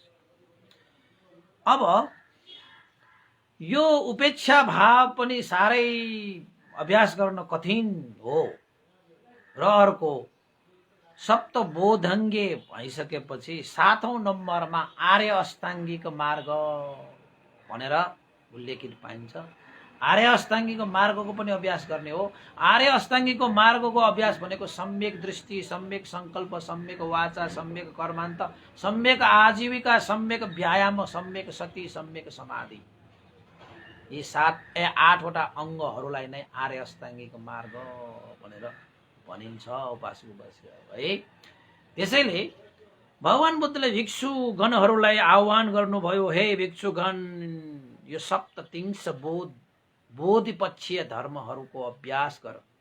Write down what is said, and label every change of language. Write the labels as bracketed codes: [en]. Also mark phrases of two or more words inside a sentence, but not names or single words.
[ne] अब यो उपेक्षा भाव पनि साह्रै अभ्यास गर्न कठिन हो र अर्को सप्तबोधङ्गे भइसकेपछि 7औं नम्बरमा आर्य अष्टाङ्गिक मार्ग भनेर उल्लेखित पाइन्छ। आर्य अष्टाङ्गिक मार्गको पनि अभ्यास गर्ने हो। आर्य अष्टाङ्गिक मार्गको अभ्यास भनेको सम्यक दृष्टि, सम्यक संकल्प, सम्यक वाचा, सम्यक कर्मान्त, सम्यक आजीविका, सम्यक व्यायाम, सम्यक सति, सम्यक समाधि, यी 8 वटा अंगहरूलाई नै आर्य अष्टाङ्गिक मार्ग भनेर भनिन्छ उपासक है। त्यसैले भगवान बुद्धले भिक्षुगणहरूलाई आह्वान गर्नुभयो, हे भिक्षुगण, यो सप्ततिंश बोधिपक्षीय धर्महरूको अभ्यास गर।